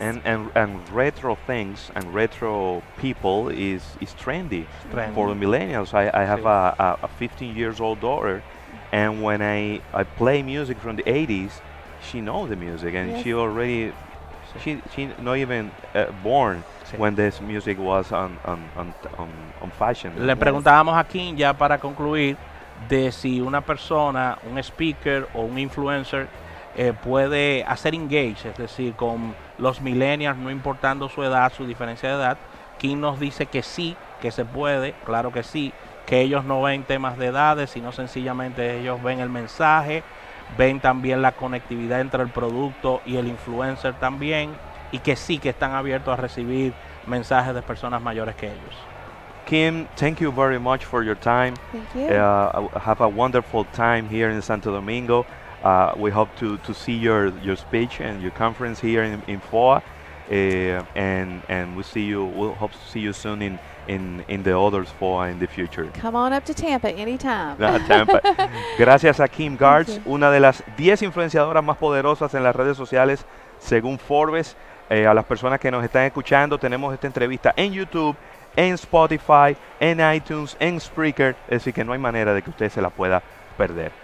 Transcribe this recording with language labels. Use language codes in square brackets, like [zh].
[en] And retro things and retro people is trendy for the millennials. I have a 15 years old daughter, and when I play music from the 80s, she knows the music, and she already she not even born when this music was on fashion. [es] Le preguntábamos a Kim, ya para concluir, de si una persona, un speaker o un influencer puede hacer engage, es decir, con los millennials, no importando su edad, su diferencia de edad. Kim nos dice que sí, que se puede, claro que sí, que ellos no ven temas de edades, sino sencillamente ellos ven el mensaje, ven también la conectividad entre el producto y el influencer también, y que sí que están abiertos a recibir mensajes de personas mayores que ellos. [en] Kim, thank you very much for your time. Thank you. Have a wonderful time here in Santo Domingo. We hope to see your speech and your conference here in FOA, and we'll hope to see you soon in the others FOA in the future. Come on up to Tampa anytime. Tampa. [es] Gracias a Kim Garst, una de las 10 influenciadoras más poderosas en las redes sociales según Forbes. A las personas que nos están escuchando, tenemos esta entrevista en YouTube, en Spotify, en iTunes, en Spreaker, es decir que no hay manera de que usted se la pueda perder.